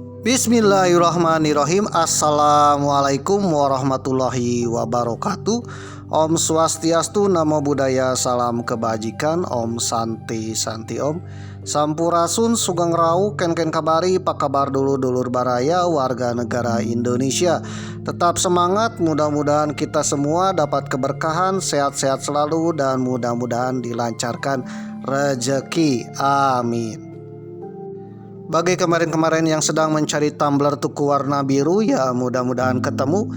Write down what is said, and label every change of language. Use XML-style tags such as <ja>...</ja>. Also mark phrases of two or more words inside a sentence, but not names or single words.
<ar>بسم الله الرحمن الرحيم. السلام عليكم ورحمة الله وبركاته.</ar> <ban>Om Swastiastu,</ban> <pi>Namo Buddhaya,</pi> <id>salam kebajikan.</id> <sa>Om Santi Santi Om.</sa> <id>Sampurasun</id> <jv>Sugeng Rau,</jv> <id>ken kabari, apa kabar</id> <su>dulur baraya</su> <id>warga negara Indonesia. Tetap semangat, mudah-mudahan kita semua dapat keberkahan, sehat-sehat selalu, dan mudah-mudahan dilancarkan rezeki. Amin. Bagi kemarin-kemarin yang sedang mencari tumbler tuku warna biru, ya mudah-mudahan ketemu.</id>